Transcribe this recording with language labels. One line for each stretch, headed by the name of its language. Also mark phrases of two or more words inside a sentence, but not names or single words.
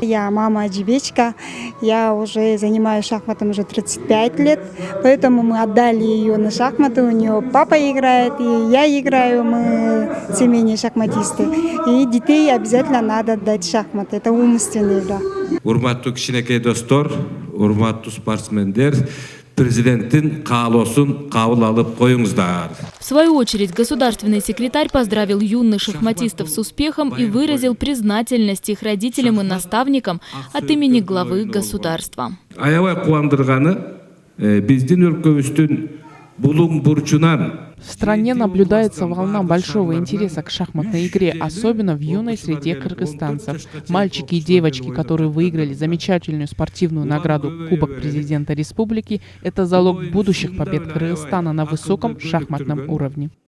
Russian: Я мама Джибечка, я уже занимаюсь шахматом уже 35 лет, поэтому мы отдали ее на шахматы, у нее папа играет, и я играю, мы семейные шахматисты. И детей обязательно надо отдать шахматы, это умственная игра.
Kyrgyz: Урматтуу кичинекей достор, урматтуу спортсмендер, президенттин каалоосун кабыл алып коюңуздар.
Russian: В свою очередь, государственный секретарь поздравил юных шахматистов с успехом и выразил признательность их родителям и наставникам от имени главы государства.
Kyrgyz: Аябай кубандырганы биздин өлкөбүздүн булуң бурчунан.
Russian: В стране наблюдается волна большого интереса к шахматной игре, особенно в юной среде кыргызстанцев. Мальчики и девочки, которые выиграли замечательную спортивную награду Кубок президента республики, это залог будущих побед Кыргызстана на высоком шахматном уровне.